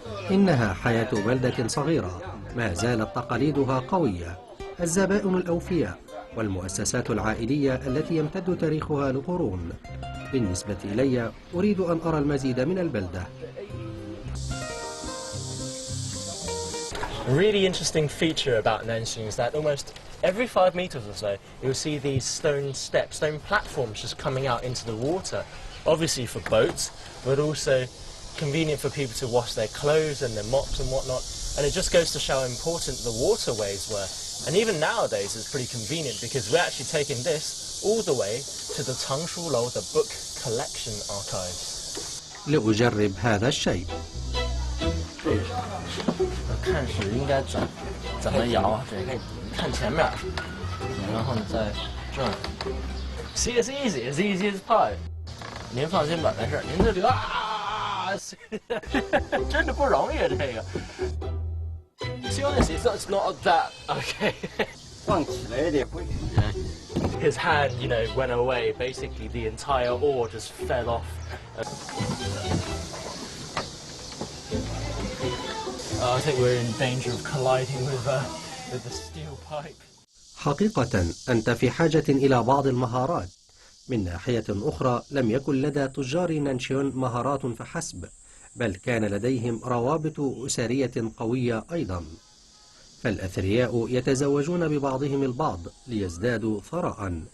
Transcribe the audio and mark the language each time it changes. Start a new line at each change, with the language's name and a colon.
Arabic: إنها حياة بلدة صغيرة ما زالت تقاليدها قوية، الزبائن الأوفياء والمؤسسات العائلية التي يمتد تاريخها لقرون. بالنسبة إلي أريد أن أرى المزيد من البلدة.
English: A really interesting feature about Nanshan is that almost every 5 meters or so you'll see these stone steps, stone platforms just coming out into the water, obviously for boats, but also convenient for people to wash their clothes and their mops and whatnot. And it just goes to show how important the waterways were. And even nowadays it's pretty convenient because we're actually taking this all the way to the Tangshu Lou, the book collection archives.
Arabic: لأجرب هذا الشيء.
Chinese: 看是应该怎么摇啊？对，看前面，然后你再转。
English: See, it's easy as pie.
Chinese: 您放心吧，没事。您这里啊，真的不容易啊，这个。
English: Seriously, it's not that okay.
Chinese: 放起来也得会。
English: His hand, went away. Basically, the entire oar just fell off. I think we're in danger of colliding with the steel pipe.
Arabic: حقيقة أنت في حاجة إلى بعض المهارات. من ناحية أخرى لم يكن لدى تجار نانشيون مهارات فحسب، بل كان لديهم روابط أسرية قوية أيضا. فالأثرياء يتزوجون ببعضهم البعض ليزدادوا ثراء.